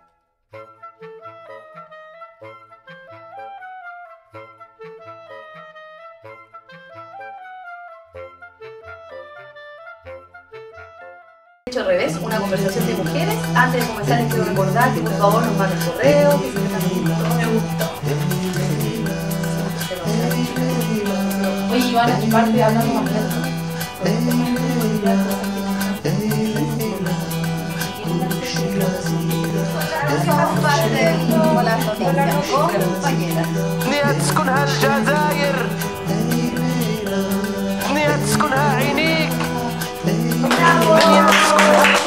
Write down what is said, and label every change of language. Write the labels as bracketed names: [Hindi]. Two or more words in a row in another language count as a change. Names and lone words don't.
[Spanish] Hecho al revés, una conversación de mujeres. Antes de comenzar les quiero recordar que por favor nos manden correo, que me gustó. Oye, Ivana, y parte hablando más lento. [Arabic] نية تسكنها الجزائر نية تسكنها عينيك نية تسكنها